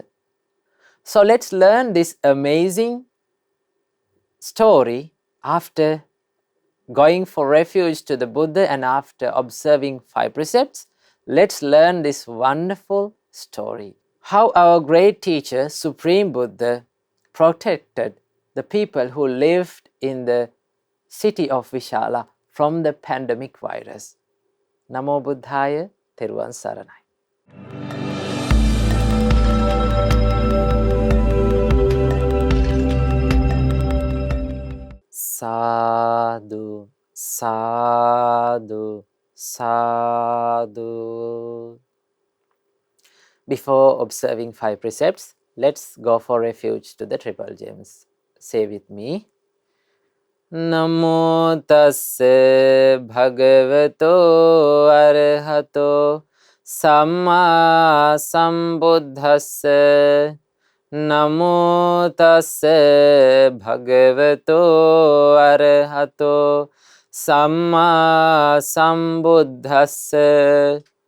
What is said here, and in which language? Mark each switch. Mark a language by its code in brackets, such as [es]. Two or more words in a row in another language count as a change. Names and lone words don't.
[en] So let's learn this amazing story after going for refuge to the Buddha and after observing 5 precepts. Let's learn this wonderful story. How our great teacher, Supreme Buddha, protected the people who lived in the city of Vishala from the pandemic virus. [pi] Namo Buddhaya, [si] තෙරුවන් සරණයි. [pi] Sadhu, sadhu, sadhu. [en] Before observing 5 precepts, let's go for refuge to the Triple Gems. Say with me. [pi] Namo tassa bhagavato arahato samma sambuddhassa. Namo tassa bhagavato arahato samma sambuddhassa.